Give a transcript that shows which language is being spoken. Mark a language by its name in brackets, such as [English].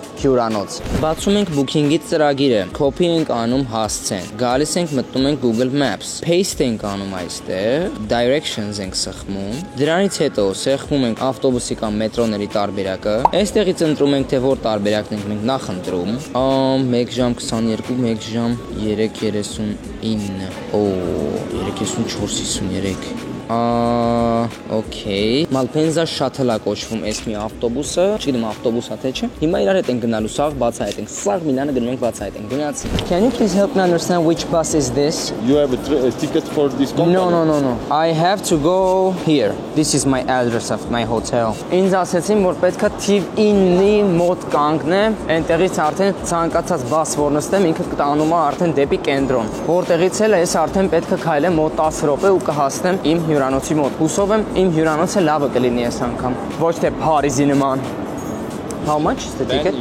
[Armenian] հյուրանոց։ Բացում ենք booking-ի ծրագիրը, copy ենք անում հասցեն։ Գալիս ենք մտնում ենք Google Maps, paste ենք անում այստեղ, directions ենք սեղմում։ Դրանից հետո սեղմում ենք ավտոբուսի կամ մետրոների տարբերակը։ Այստեղից ընտրում ենք թե որ տարբերակն ենք մենք նախընտրում։ 1 ժամ 22, 1 ժամ 3:39։ Օ, 3:54:53։ Okay. Malpensa shuttle-ա կոչվում այս մի ավտոբուսը, չգիտեմ ավտոբուսա թե չէ։ Հիմա իրար հետ ենք գնալու, սաղ բացահայտենք։ Սաղ Միլանը գնում ենք բացահայտենք։ Գնացի։ [English] Can you please help me understand which bus is this? You have a ticket for this company? No. I have to go here. This is my address of my hotel. [Armenian] Ինձ ասեցին, որ պետքա թիվ 9-ի մոտ կանգնեմ, այնտեղից արդեն ցանկացած բաս որ նստեմ, ինքը կտանում է արդեն դեպի կենտրոն։ Որտեղից էլ ես արդեն պետքա քայլեմ մոտ 10 րոպե ու կհասնեմ իմ հյուրանոցի մոտ։ Հուսով եմ իմ հյուրանոցը լավը կլինի այս անգամ։ Ոչ թե Փարիզի նման։ [English] How much is the ticket?